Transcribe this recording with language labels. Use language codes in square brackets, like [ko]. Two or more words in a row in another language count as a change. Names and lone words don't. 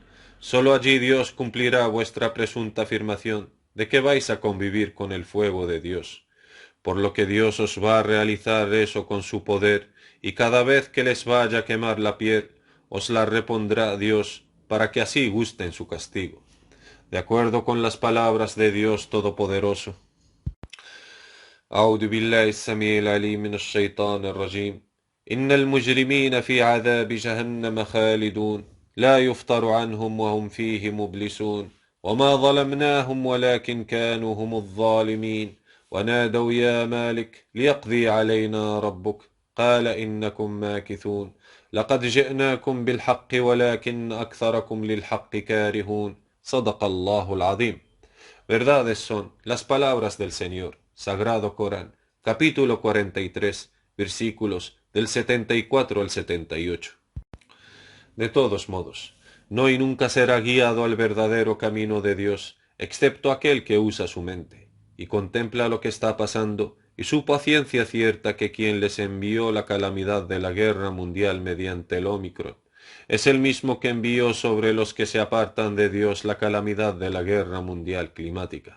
[es] Sólo allí Dios cumplirá vuestra presunta afirmación de que vais a convivir con el fuego de Dios. Por lo que Dios os va a realizar eso con su poder, y cada vez que les vaya a quemar la piel, os la repondrá Dios, para que así gusten su castigo. De acuerdo con las palabras de Dios Todopoderoso. [ar] أعوذ بالله السميع العليم من الشيطان الرجيم إن المجرمين في عذاب جهنم خالدون لا يفتر عنهم وهم فيه مبلسون وما ظلمناهم ولكن كانوا هم الظالمين ونادوا يا مالك ليقضي علينا ربك قال إنكم ماكثون لقد جئناكم بالحق ولكن أكثركم للحق كارهون صدق الله العظيم. [es] Verdades son las palabras del Señor, Sagrado Corán, capítulo 43, versículos del 74 al 78. De todos modos, no y nunca será guiado al verdadero camino de Dios, excepto aquel que usa su mente, y contempla lo que está pasando, y supo a ciencia cierta que quien les envió la calamidad de la guerra mundial mediante el Ómicron, es el mismo que envió sobre los que se apartan de Dios la calamidad de la guerra mundial climática.